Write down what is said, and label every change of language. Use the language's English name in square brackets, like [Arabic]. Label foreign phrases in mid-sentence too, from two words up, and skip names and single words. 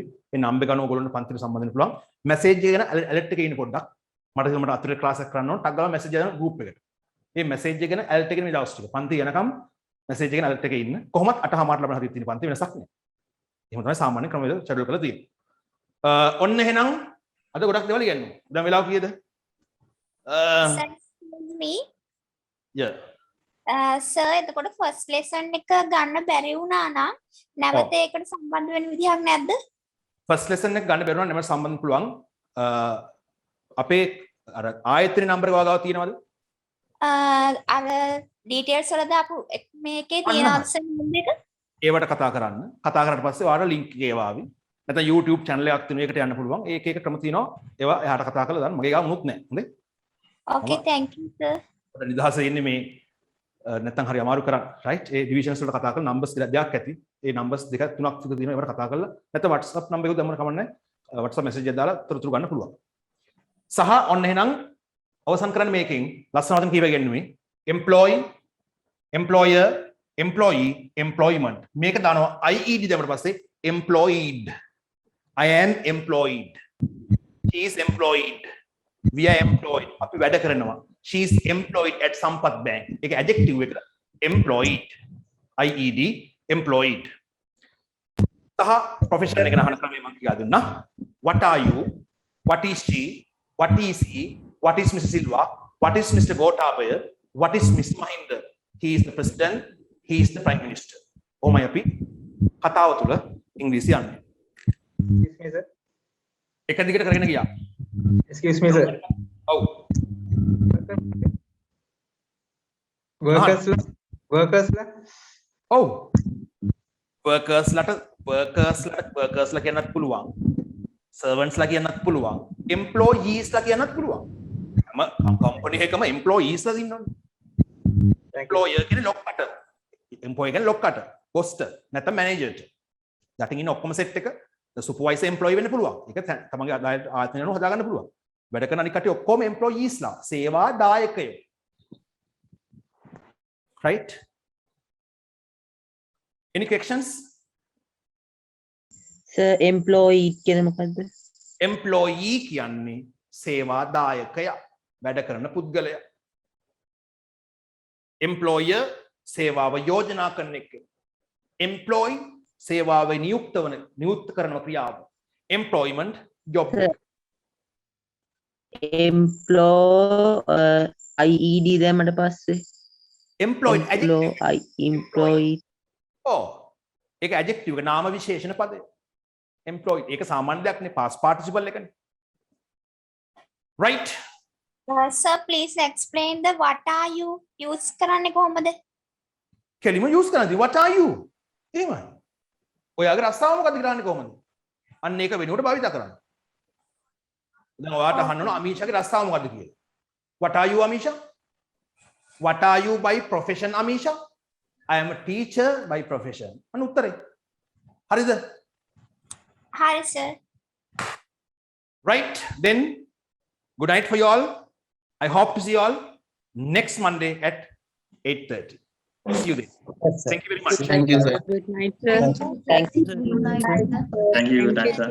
[Sinhala] ඒ number එක ගන්න ඕගොල්ලන්ට පන්තිට සම්බන්ධ වෙන්න පුළුවන්. message එක ගැන alert එකේ ඉන්න පොඩ්ඩක් මට අතුරේ ක්ලාස් එකක් කරන්න ඕන ටක් ගාලා මැසේජ් යන group එකට. මේ මැසේජ් එක ගැන alert එකේ මේ දවස් ටික. පන්ති යනකම් මැසේජ් එක ගැන alert එකේ ඉන්න. කොහොමත් 8:00 ලබන හරියට තියෙන පන්ති වෙනසක් නෑ. එහෙම තමයි සාමාන්‍ය ක්‍රමවේද schedule කරලා තියෙන්නේ. ඔන්න එහෙනම් අද ගොඩක් දේවල් කියන්න. දැන් වෙලාව කීයද? [English] me yeah. [Sinhala] සර් එතකොට ෆස්ට් ලෙසන් එක ගන්න බැරි වුණා නම් නැවත ඒකට සම්බන්ධ වෙන්න විදිහක් නැද්ද? first lesson එක ගන්න බැරුණා නම් සම්බන්ධ පුළුවන්. අපේ අර ආයතන නම්බර එක ගාව තියෙනවද? අර ඩීටේල්ස් වල දාපු මේකේ තියෙනවද සර් නම්බර එක? ඒවට කතා කරන්න. කතා කරාට පස්සේ ඔයාලට link එක ඒවාවි. නැත්නම් YouTube channel එකක් තියෙනවා ඒකට යන්න පුළුවන්. ඒක එක ක්‍රම තියෙනවා. ඒවා එහාට කතා කරලා දාන්න. මගේ ගාව මොනුත් නැහැ. හොඳේ? [English] Okay, thank you sir. [Sinhala] නිදහසේ ඉන්නේ මේ නැත්නම් හරි අමාරු කරා right ඒ divisions වලට කතා කරලා numbers දෙකක් ඇති ඒ numbers දෙක තුනක් විතර තියෙනවා ඒවට කතා කරලා නැත්නම් WhatsApp number එක දැම්මම කමන්නේ WhatsApp message එක දාලා තොරතුරු ගන්න පුළුවන් සහ ඔන්න එහෙනම් අවසන් කරන්න මේකෙන් ලස්සන වචන කීපයක් ගෙන්නුවේ [English] employee employer employee employment [Sinhala] මේක දානවා ied දැම්මට පස්සේ employed [English] I am employed she is employed we are employed [Sinhala] අපි වැඩ කරනවා [English] she is employed at Sampath Bank. [Sinhala] ඒක adjective එක. [English] Employed. IED employed. [Sinhala] සහ profession එක නහන ක්‍රමය මම කියා දුන්නා. [English] What are you? What is she? What is he? What is Mr. Silva? What is Mr. Gotabaya? What is Mr. Mahinda? He is the president. He is the prime minister. [Sinhala] ඕමයි අපි කතාව තුළ ඉංග්‍රීසි යන්නේ. [English] Excuse me, sir. [Sinhala] එක දිගට කරගෙන ගියා. [English] Excuse me, sir. [Sinhala] ඔව්. Workers ලා ඔව්. workers ලා කියන්නත් පුළුවන්. servants ලා කියන්නත් පුළුවන්. employees ලා කියන්නත් පුළුවන්. හැම company එකකම employees ලා ඉන්නවනේ. employer කියන්නේ ලොක්කට. employee කියන්නේ ලොක්කට. post නැත්නම් manager. යටින් ඉන්න ඔක්කොම set එක supervisor employee වෙන්න පුළුවන්. ඒක තමන්ගේ ආයතනය අනුව හදාගන්න පුළුවන්. වැඩ කරන අනිත් කට්ටිය ඔක්කොම employees ලා. සේවා දායකයෝ. [English] Right? Any questions? [Sinhala] Sir, employee කියන මොකද්ද? Employee කියන්නේ සේවා දායකයා. වැඩ කරන පුද්ගලයා. Employer සේවාව යෝජනා කරන එක. Employee සේවාව නියුක්ත කරන ක්‍රියාව. [English] Employment job. [Sinhala] IED දැම්මට පස්සේ [English] Employed employed [Sinhala] ඔව්. ඒක adjective එක නාම විශේෂණ පදය. Employed ඒක සාමාන්‍ය දෙයක් නේ past participle එකනේ. [English] Right? Sir, please explain the what are you use [Sinhala] කරන්නේ කොහොමද? කෙලිම use කරනදී [English] what are you? [Sinhala] එහෙමයි. ඔයාගේ රස්සාව මොකද්ද කරන්නේ කොහොමද? අන්න ඒක වෙනුවට භාවිත කරන්න. දැන් ඔයාට අහන්න ඕන අමීෂාගේ රස්සාව මොකද්ද කියලා. [English] What are you Amisha? What are you by profession Amisha? I am a teacher by profession. [Sinhala] අන්න උත්තරේ. හරිද? හරි sir. [English] Right? Then good night for you all. I hope to see you all next Monday at 8:30. See you then. Thank you very much. Thank you, sir. Good night, sir. thank you. Thank you. Good night, sir.